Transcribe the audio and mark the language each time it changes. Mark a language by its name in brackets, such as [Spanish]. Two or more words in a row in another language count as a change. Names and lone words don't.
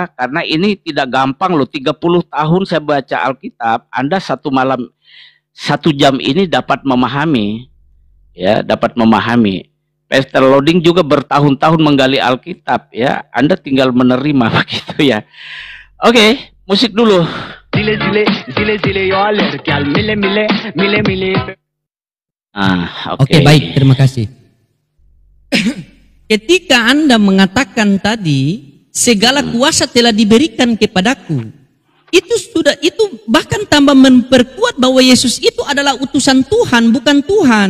[Indonesian] Karena ini tidak gampang loh, 30 tahun saya baca Alkitab, Anda satu malam, 1 jam ini dapat memahami, ya, dapat memahami. Pastor Loading juga bertahun-tahun menggali Alkitab ya. Anda tinggal menerima begitu ya. Oke, musik dulu. Zile zile zile zile yo alergial mile mile mile mile. Oke, baik, terima kasih. Ketika Anda mengatakan tadi segala kuasa telah diberikan kepadaku, itu bahkan tambah memperkuat bahwa Yesus itu adalah utusan Tuhan, bukan Tuhan.